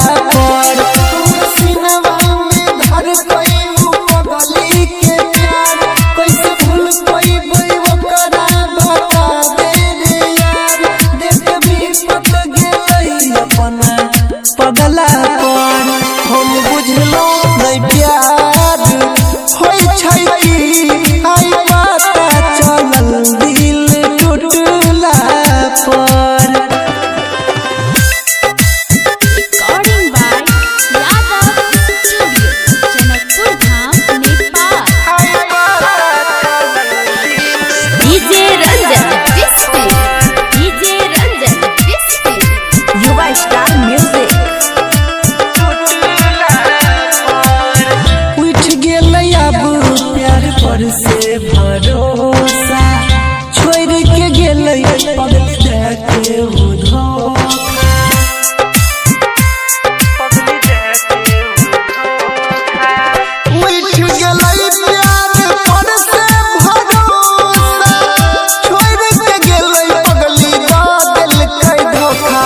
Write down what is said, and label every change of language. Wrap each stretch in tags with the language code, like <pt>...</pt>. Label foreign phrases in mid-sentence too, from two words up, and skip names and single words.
<mai>पर सिनवा में धर गई पगली के प्यार कैसे भूल कोई ओकरा बता दे रे यार देख भी पत गेलई अपना पगला पर हम बुझलो नहीं प्यार होई छै कि आई पता चलल दिल टूटला पर।</mai> <en>Recording by Yadav Studio, Janakpur Dham, Nepal. DJ Ranjan, Crispy. DJ Ranjan, Crispy. Yuva Star Music.</en> <mai>उठ गेलै अब प्यार पर से भरोसा छोड़ के गेलै पगली देखे धोखा। उठ गेलै प्यार पर से भरोसा छोड़ के गेलै पगली देलकै धोखा।</mai>